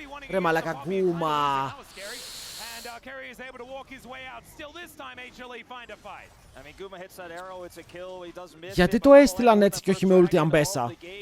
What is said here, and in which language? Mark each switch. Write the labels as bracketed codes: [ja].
[el] Ρε μαλακα, Guma. [en] Keria is able to walk his way out. Still this time HLE find a fight. I mean, Guma hits that arrow, it's a kill. He does miss. [el] Γιατί το έστειλαν έτσι και όχι με ulti Αμπέσα?